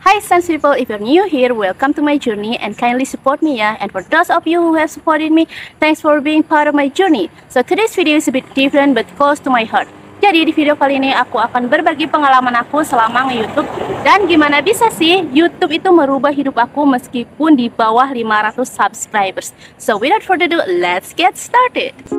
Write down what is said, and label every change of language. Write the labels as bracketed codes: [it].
[en] Hi Sans people, if you're new here, welcome to my journey and kindly support me ya. And for those of you who have supported me, thanks for being part of my journey. So today's video is a bit different but close to my heart. [id] Jadi di video kali ini aku akan berbagi pengalaman aku selama nge-YouTube dan gimana bisa sih YouTube itu merubah hidup aku meskipun di bawah 500 subscribers. [en] So without further ado, let's get started.